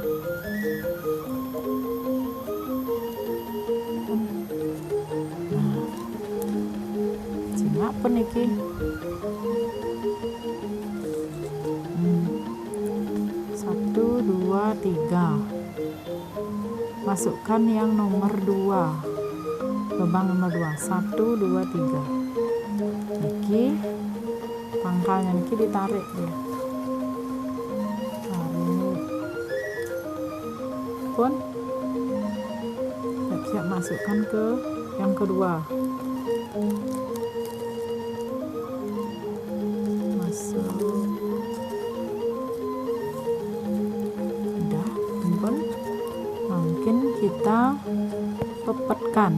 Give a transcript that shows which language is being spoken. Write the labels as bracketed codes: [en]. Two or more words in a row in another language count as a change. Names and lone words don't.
[id] Apa Niki? 1, 2, 3. Masukkan yang nomor 2. Lubang nomor 2. 1, 2, 3. Niki pangkalnya niki ditarik dia, tarik pun siap-siap masukkan ke yang kedua, masuk, udah pun mungkin kita pepetkan.